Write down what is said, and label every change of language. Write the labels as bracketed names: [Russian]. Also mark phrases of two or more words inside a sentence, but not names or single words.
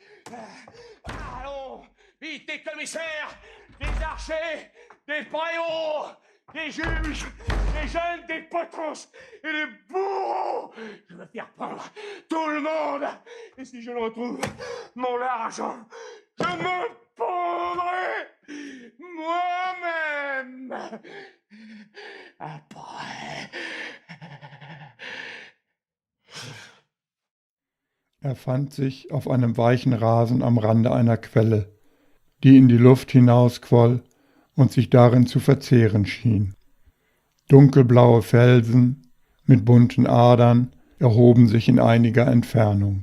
[French] Allons, vite, des commissaires, des archers, des préaux, des juges, des jeunes, des potros et des bourreaux. Je veux faire pendre tout le monde. Et si je ne retrouve mon argent, je me pendrai moi-même. Après. [German] Er fand sich auf einem weichen Rasen am Rande einer Quelle, die in die Luft hinausquoll und sich darin zu verzehren schien. Dunkelblaue Felsen mit bunten Adern erhoben sich in einiger Entfernung.